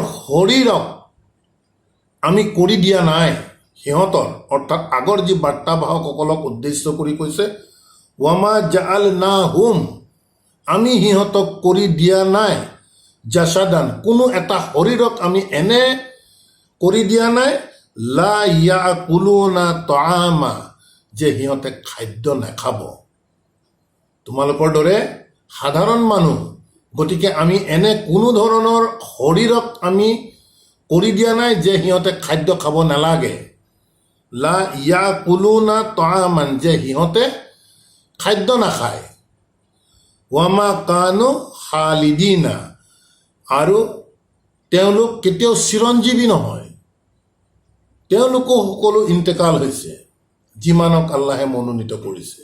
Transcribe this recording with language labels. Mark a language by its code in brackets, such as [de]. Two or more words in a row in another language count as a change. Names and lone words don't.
[as] শৰীৰক আমি কৰি দিয়া নাই সিহঁতৰ, অৰ্থাৎ আগৰ যি বাৰ্তাবাহকসকলক উদ্দেশ্য কৰি কৈছে [ar] وما جعلناهم, [as] আমি সিহঁতক কৰি দিয়া নাই জাসাদান, কোনো এটা শৰীৰক আমি এনে কৰি দিয়া নাই [ar] لا يأكلون الطعام, [as] যে সিহঁতে খাদ্য নাখাব, তোমালোকৰ দৰে সাধাৰণ মানুহ। গতিকে আমি এনে কোনো ধৰণৰ শৰীৰক আমি কৰি দিয়া নাই যে সিহঁতে খাদ্য খাব নালাগে। [ar] لا يأكلون الطعام, [as] যে সিহঁতে খাদ্য নাখায়। [ar] وما كانوا خالدين, [as] আৰু তেওঁলোক কেতিয়াও চিৰঞ্জীৱী নহয়, তেওঁলোকো সকলো ইন্তেকাল হৈছে, যিমানক আল্লাহে মনোনীত কৰিছে।